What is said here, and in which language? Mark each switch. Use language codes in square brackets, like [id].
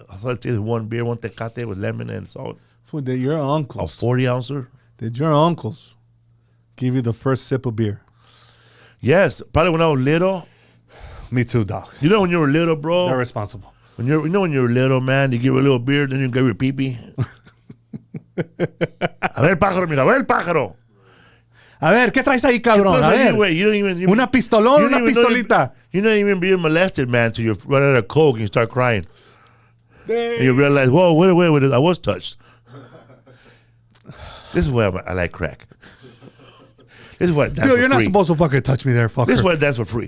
[en] I thought it was one beer, one tecate with lemon and salt. Food, did your uncles? A 40-ouncer. Did your uncles give you the first sip of beer? Yes, probably when I was little. Me too, dog. You know when you were little, bro? They're responsible. When you were little, man, you give a little beer, then you give your pee-pee. [es] A ver, pájaro, mira, a ver, pájaro. A ver, ¿qué traes ahí, cabrón? A ver. [en] Anyway, you don't even, [es] una pistolón, una pistolita. [en] You're not even being molested, man, till you run out of coke and you start crying. Dang. And you realize, whoa, wait, I was touched. This is why I like crack. This is why I dance for free. You're not supposed to fucking touch me there, fucker. This is why I dance for free.